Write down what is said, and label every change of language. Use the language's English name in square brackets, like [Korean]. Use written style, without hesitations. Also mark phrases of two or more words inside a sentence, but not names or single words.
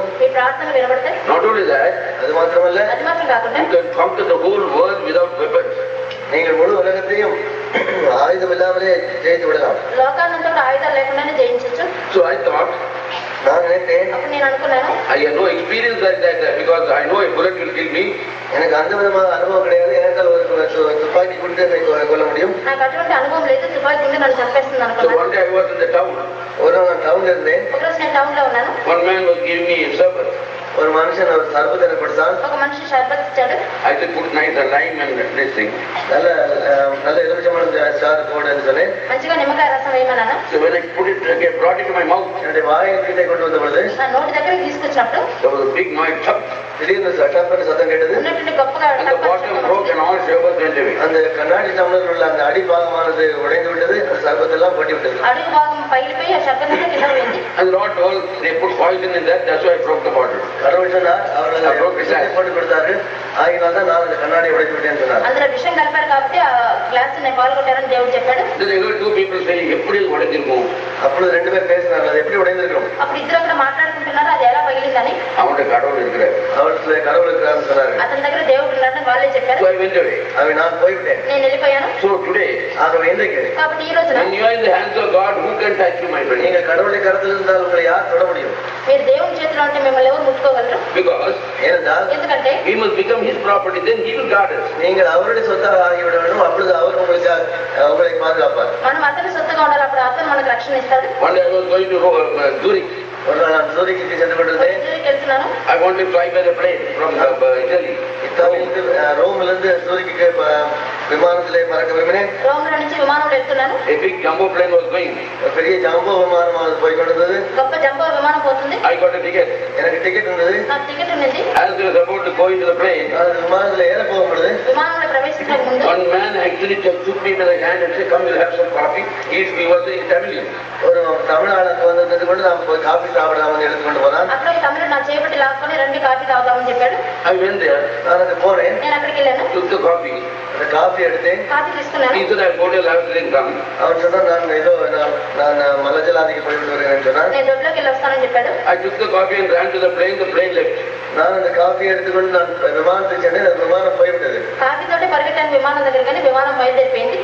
[Telugu] మీ ప్రార్థనలు వినబడతాయి. [English] Not only that, [Tamil] அது மாத்திரமல்ல, [Telugu] అది మాత్రం కాకుండా [English] you can conquer the whole world without weapons. [Tamil] நீங்கள் முழு உலகத்தையும் ஆயுதம் இல்லாமலே ஜெயித்து விடலாம். [Telugu] లోకాన్నంతా కూడా ఆయుధాలు లేకుండానే జయించవచ్చు. [English] So I thought, [Tamil] நான் நினைத்தேன், [Telugu] అప్పుడు నేను అనుకున్నాను, [English] I have no experience like that because I know a bullet will kill me. [Tamil] எனக்கு அந்த விதமான அனுபவம் கிடையாது. எனக்கு ஒரு துப்பாக்கி கொடுத்து என்னை கொல்ல முடியும். [Telugu] నాకు అటువంటి అనుభవం లేదు, తుపాకీ ఉండి నన్ను చంపేస్తుంది [English] So [Telugu] అనుకున్నాను. [English] one day I was in the town. [Tamil] ஒரு நாள் நான் டவுன்ல இருந்தேன். [Telugu] ఒకరోజు నేను టౌన్ లో ఉన్నాను. [English] One man was giving me a sherbet. [Tamil] ஒரு மனுஷன் ஒரு சர்பத்தை எனக்கு கொடுத்தான். [Telugu] ఒక మనిషి షర్బత్ ఇచ్చాడు. [English] I said, put nice lime and this thing. [Tamil] நல்ல எலுமிச்சம்பழம் சாறு போடுன்னு சொன்னேன். [Telugu] మంచిగా నిమ్మకాయ రసం వేయమన్నాను. [English] So when I put it, I brought it to my mouth. [Tamil] என்னுடைய வாயை கிட்டே கொண்டு வந்த பொழுது [Telugu] నా నోటి దగ్గరికి తీసుకొచ్చినప్పుడు [English] There was a big noise, chop, [Tamil] திடீர்னு சட்டப்பட்டு சத்தம் கேட்டது. [Telugu] ఉన్నట్టుండి గొప్పగా [English] and the bottom broke and all sherbet went away. [Tamil] அந்த கண்ணாடி டம்ளர் உள்ள அந்த அடிபாகமானது உடைந்து விட்டது. அந்த சர்பத்தெல்லாம் கொட்டி விட்டது. [Telugu] అడుగు భాగం పగిలిపోయి ఆ షర్బత్ అంతా కింద పోయింది. [English] And the Lord told, they put poison in that, that's why I broke the bottle. [Tamil] கடவுள் சொன்னார், அவர்கள் போட்டு கொடுத்தார்கள், ஆகினால் தான் நான் அந்த கண்ணாடியை உடைத்து விட்டேன்னு சொன்னார். [Telugu] అందులో విషయం కలిపారు కాబట్టి ఆ గ్లాస్ ని పాల్గొట్టారని దేవుడు చెప్పాడు. [English] Then I heard two people say, [Tamil] எப்படி உடைஞ்சிருக்கும்? அப்பொழுது ரெண்டு பேர் பேசினார்கள், அது எப்படி உடைந்திருக்கும்? [Telugu] అప్పుడు ఇద్దరు అక్కడ మాట్లాడుకుంటున్నారు అది ఎలా పగిలిందని. [Tamil] அவன்கிட்ட கடவுள் இருக்கிறார். அவர்கள் கடவுள் இருக்கிறார்னு சொன்னார்கள். [Telugu] అతని దగ్గర దేవుడు ఉన్నాడని వాళ్ళే చెప్పారు. [English] So I went away. [Tamil] அவை நான் போய்விட்டேன். [Telugu] నేను వెళ్ళిపోయాను. [English] So today, [Tamil] ஆகவே இன்றைக்கு [Telugu] కాబట్టి ఈ రోజున [English] when you are in the hands of God, who can touch you, my friend? [Tamil] நீங்கள் கடவுளுடைய கருத்தில் இருந்தால் உங்களை யார் தொட முடியும்? [Telugu] మీరు దేవుని చేతిలో ఉంటే మిమ్మల్ని ఎవరు ముట్టుకోగలరు? [English] Because [Tamil] ஏனென்றால் [Telugu] ఎందుకంటే [English] we must become His property, then He will guard us. [Tamil] நீங்கள் அவருடைய சொத்தாக ஆகிவிட வேண்டும். அப்பொழுது அவர் உங்களை பாதுகாப்பார். [Telugu] మనం అతని సొత్తుగా ఉండాలి, అప్పుడు అతను మనకు రక్షణ ఇస్తాడు. [English] One day I was going to Zurich. [Tamil] ஒரு நாள் நான் சூரிக்கு சென்று கொண்டிருந்தேன். [Telugu] వెళ్తున్నాను. [English] I want to fly by the plane from Italy. [Tamil] இத்தாலியிலிருந்து ரோமிலிருந்து சூரிக்கு விமானத்திலே பறக்க விரும்பினேன். [Telugu] రోమ్లో నుంచి విమానంలో వెళ్తున్నాను. [English] A big jumbo plane was going. [Tamil] பெரிய ஜம்போ விமானம் போய் கொண்டிருந்தது. [Telugu] గొప్ప జంబో విమానం పోతుంది. [English] I got a ticket. [Tamil] எனக்கு டிக்கெட் இருந்தது. [Telugu] నాకు టికెట్ ఉన్నది. [English] As I was about to go into the plane, [Tamil] விமானத்துல ஏற போகும்போது [Telugu] విమానంలో ప్రవేశించక ముందు [English] one man actually just took me by the hand and said, "Come, we'll have some coffee." He was a Tamilian. [Tamil] ஒரு தமிழ்நாடுக்கு வந்து கொண்டு நாம் போய் காபி சாப்பிடாம எடுத்துக்கொண்டு போனான். [Telugu] అక్కడ తమిళ నా చేపట్టి లాక్కొని రండి కాఫీ తాగుదామని చెప్పాడు. [English] I went there. [Tamil] நான் அங்க போனேன். [Telugu] నేను అక్కడికి వెళ్ళాను. [English] Took the coffee. [Tamil] அந்த காபி எடுத்தேன். [Telugu] కాఫీ తీసుకున్నాను. [English] He said, "I go to Lahari come." [Tamil] அவன் சொன்னா நான் மலஜலாதிக்கு போயிட்டு வருகிறேன்னு சொன்னான். [Telugu] నేను దొడ్లోకి వెళ్ళి వస్తానని చెప్పాడు. [English] I took the coffee and ran to the plane left. [Tamil] நான் அந்த காஃபி எடுத்துக்கொண்டு நான் விமானத்துக்கு சென்றேன். விமானம் போய்விட்டது. [Telugu] కాఫీ తోటి పరిగెట్టాను విమానం దగ్గర, కానీ విమానం బయలుదేరిపోయింది.